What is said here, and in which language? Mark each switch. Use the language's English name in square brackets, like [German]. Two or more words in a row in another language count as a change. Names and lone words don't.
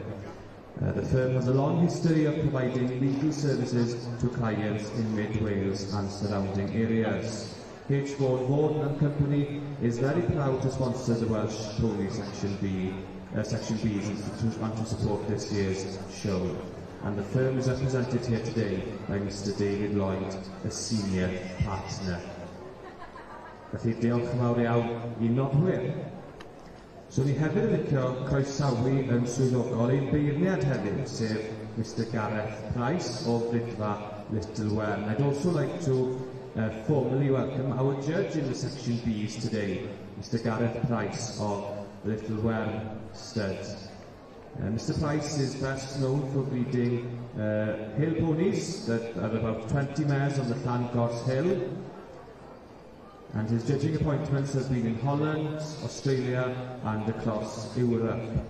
[English] The firm has a long history of providing legal services to clients in Mid-Wales and surrounding areas. H. Vaughan and Company is very proud to sponsor the Welsh Pony Section B's and to support this year's show. And the firm is represented here today by Mr. David Lloyd, a senior partner. [Welsh] Felly diolch yn fawr iawn i nodwyr. So ni hefyd yn licio croesawu yn swyddogol ein beirniad hefyd, sef Mr. Gareth Price o Brydfa Little Wern. [English] I'd also like to formally welcome our judge in the section B's today, Mr. Gareth Price of Little Wern Stud. Mr. Price is best known for breeding hill ponies that are about 20 mares on the Llangors Hill, and his judging appointments have been in Holland, Australia and across Europe.